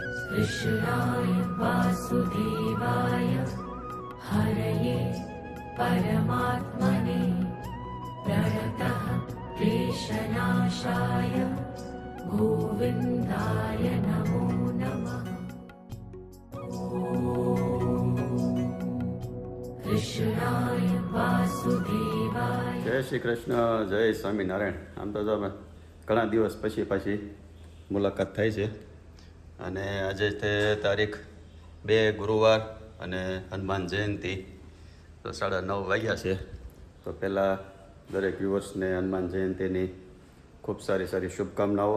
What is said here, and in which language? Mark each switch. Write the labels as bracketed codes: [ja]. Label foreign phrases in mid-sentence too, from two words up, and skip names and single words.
[sa] कृष्णाय वासुदेवाय हरये परमात्मने प्रणतः क्लेशनाशाय गोविन्दाय नमो नमः। कृष्णाय वासुदेवाय। [gu] જય શ્રી કૃષ્ણ, જય સ્વામિનારાયણ. આમ તો જો અમે ઘણા દિવસ પછી પાછી મુલાકાત થઈ છે અને આજે તે તારીખ 2 ગુરુવાર અને હનુમાન જયંતિ. તો 9:30 વાગ્યા છે. તો પહેલાં દરેક વ્યુઅર્સને હનુમાન જયંતિની ખૂબ સારી સારી શુભકામનાઓ.